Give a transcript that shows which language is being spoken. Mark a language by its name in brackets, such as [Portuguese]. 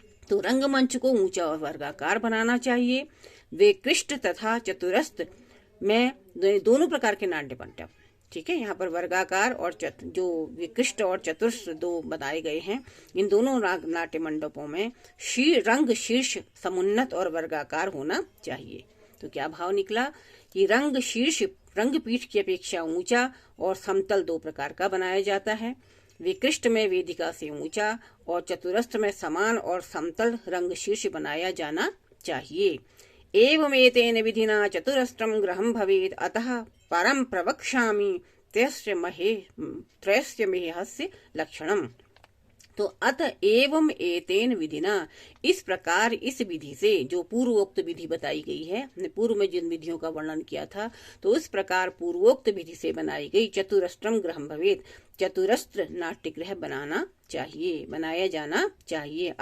[Hindi] तो रंगमंच को ऊंचा और वर्गाकार बनाना चाहिए। विकृष्ट तथा चतुरस्र में दोनों प्रकार के नाट्य मंडप, ठीक है, यहाँ पर वर्गाकार और जो विकृष्ट और चतुरस्र 2 बताए गए हैं, इन दोनों नाट्य मंडपों में रंग शीर्ष समुन्नत और वर्गाकार होना चाहिए। तो क्या भाव निकला कि रंग शीर्ष रंगपीठ की अपेक्षा ऊंचा और समतल 2 प्रकार का बनाया जाता है। विकृष्ट में वेदिका से ऊंचा और चतुरस्र में समान और समतल रंग शीर्ष बनाया जाना चाहिए। [Sanskrit] एवमेतेन विधिना चतुरस्रं गृहं भवेत्, अतः परं प्रवक्ष्यामि त्रयस्य मेहस्य लक्षणम्। [Hindi] तो अत [Sanskrit] एवं एतेन विधिना, [Hindi] इस प्रकार इस विधि से, जो पूर्वोक्त विधि बताई गई है, हमने पूर्व में जिन विधियों का वर्णन किया था, तो इस प्रकार पूर्वोक्त विधि से बनाई गई [Sanskrit] चतुरस्रम गृहं भवेत्, [Hindi] चतुरस्र नाट्यगृह बनाया जाना चाहिए।